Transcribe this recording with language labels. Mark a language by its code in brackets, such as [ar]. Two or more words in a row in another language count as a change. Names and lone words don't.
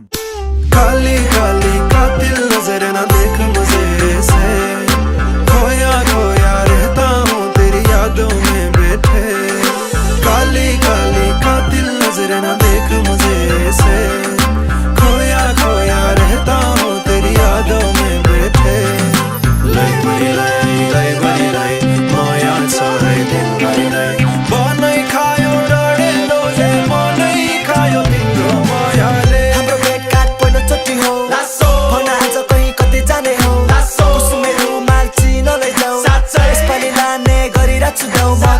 [hi] काली काली कातिल नजर न देख मुझे से, खोया खोया रहता हूँ तेरी यादों में बैठे। काली काली कातिल नजर न देख मुझे से, खोया खोया रहता हूँ तेरी यादों में बैठे। [ne] लै बड़ी लै बड़ी माया छ है तिमीलाई नै, बनै खायो डढे रोजे मनै खायो तिम्रो मायाले। हाम्रो भेटघाट पहिलोचोटि हो, भन आज कहीँ कतै जाने हो, कुसुमे रुमाल चिनो लैजाऊ, यसपालि लाने गरिरहेछु दाउ